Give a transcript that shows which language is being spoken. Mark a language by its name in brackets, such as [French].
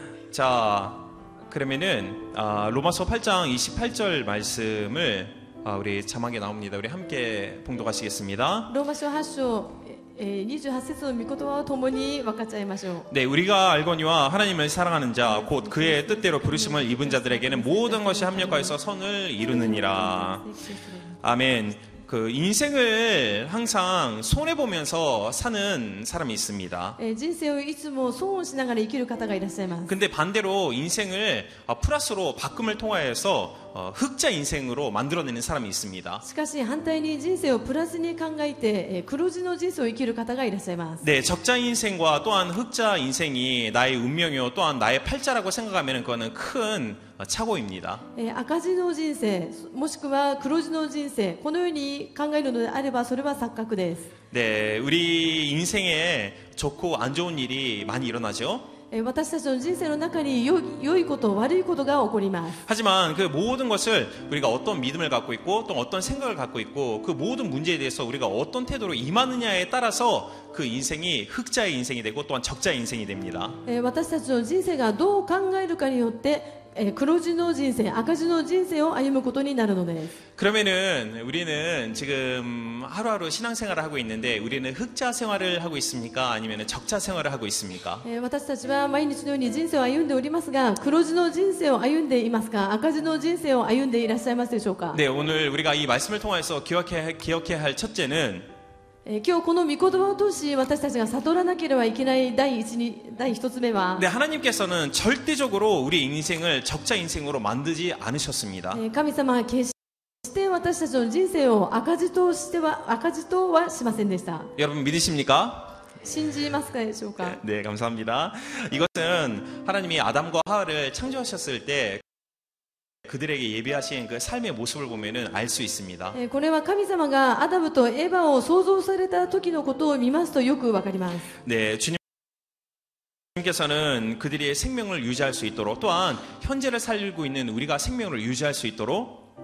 [Korean] 자, 그러면은 로마서 8장 28절 말씀을 우리 자막에 나옵니다. 우리 함께 봉독하시겠습니다. [Japanese] 로마서 8장 28節の御言葉を共に分かち合いましょう. [Korean] 네, 우리가 알거니와 하나님을 사랑하는 자, 곧 그의 뜻대로 부르심을 입은 자들에게는 모든 것이 합력하여서 선을 이루느니라. 아멘. 그 인생을 항상 손해보면서 사는 사람이 있습니다. [Japanese] 人生をいつも損をしながら生きる方がいらっしゃいます. [Korean] 근데 반대로 인생을 플러스로 바꿈을 통하여서 흑자 인생으로 만들어내는 사람이 있습니다. [Japanese] しかし反対に人生をプラスに考えて黒字の人生を生きる方がいらっしゃいます. [Korean] 네, 적자 인생과 또한 흑자 인생이 나의 운명이요 또한 나의 팔자라고 생각하면 그거는 큰 착오입니다. [Japanese] 赤字の人生もしくは黒字の人生このように考えるのであればそれは錯覚です. [Korean] 네, 우리 인생에 좋고 안 좋은 일이 많이 일어나죠. [Japanese] 私たちの人生の中に良いこと悪いことが起こります. [Korean] 하지만 그 모든 것을 우리가 어떤 믿음을 갖고 있고 또 어떤 생각을 갖고 있고 그 모든 문제에 대해서 우리가 어떤 태도로 임하느냐에 따라서 그 인생이 흑자의 인생이 되고 또한 적자의 인생이 됩니다. [Japanese] 私たちの人生がどう考えるかによって黒字の人生、赤字の人生を歩むことになるのです. [Korean] 그러면은 우리는 지금 하루하루 신앙생활을 하고 있는데 우리는 흑자 생활을 하고 있습니까? 아니면 적자 생활을 하고 있습니까? [Japanese] 私たちは毎日のように人生を歩んでおりますが、黒字の人生を歩んでいますか、赤字の人生を歩んでいらっしゃいますでしょうか? [Korean] 네, 오늘 우리가 이 말씀을 통해서 기억해야 할 첫째는 [Japanese] 今日この御言葉を通し私たちが悟らなければいけない第一つ目は [Korean] 네, 하나님께서는 절대적으로 우리 인생을 적자 인생으로 만들지 않으셨습니다. [Japanese] 神様は決して私たちの人生を赤字とはしませんでした. [Korean] 여러분 믿으십니까? [Japanese] 信じますかでしょうか。 [Korean] 네, 감사합니다. 이것은 하나님이 아담과 하와를 창조하셨을 때 그들에게 예비하신 그 삶의 모습을 보면은 알 수 있습니다. [Japanese] これは神様がアダムとエバを創造された時のことを見ますとよくわかります。 [Korean] 네, 주님께서는 그들이 생명을 유지할 수 있도록 또한 현재를 살고 있는 우리가 생명을 유지할 수 있도록